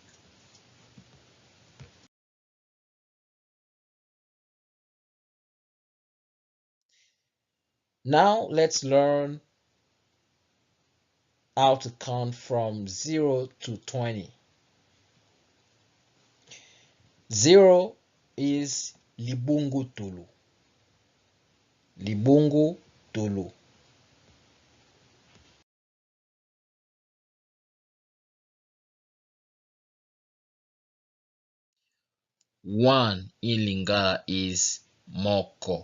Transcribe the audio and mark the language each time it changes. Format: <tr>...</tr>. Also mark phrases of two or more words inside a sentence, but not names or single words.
<en>Now let's learn how to count from 0 to 20. 0 is</en> <ln>Libungu Tulu. Libungu Tulu.</ln> <en>1 in Lingala is Moko.</en>